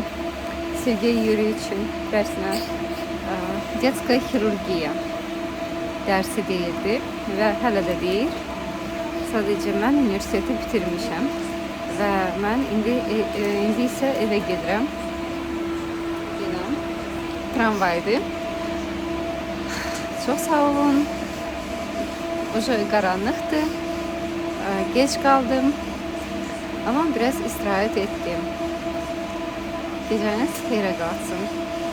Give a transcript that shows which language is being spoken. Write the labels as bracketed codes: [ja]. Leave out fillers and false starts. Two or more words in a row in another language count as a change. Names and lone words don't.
[az] Sergey Yurievic'in dərsinə [ru] детская хирургия [az] dərsi deyirdi və hələ də deyir. Sadəcə mən universiteti bitirmişəm və mən indi isə evə gedirəm. Tramvaydı. [tr] Çok sağ olun. Уже karanlıktı. Geç kaldım. Ama biraz istirahat ettim. [az] Geceniz xeyrə qalsın.